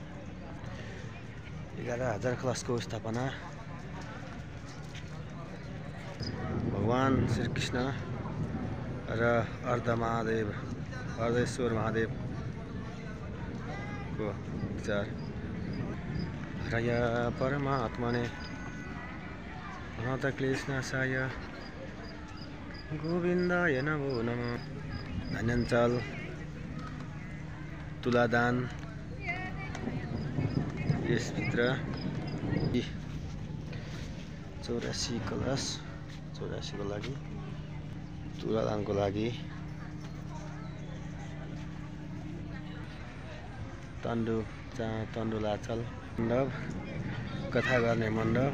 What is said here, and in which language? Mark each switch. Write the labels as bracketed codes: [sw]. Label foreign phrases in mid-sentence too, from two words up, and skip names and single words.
[ne] 11,000 कलशको स्थापना भगवान श्री कृष्ण र अर्धेश्वर महादेव को विचार [sa] हरय परमात्मने अनंत क्लेशनाशाय गोविन्दाय नमो नमः। [ne] धन्यञ्चल तुलादान यसभित्र 84 कलश 84 को लागि तुलादानको लागि तण्डुलाचल मण्डप कथा गर्ने मण्डप।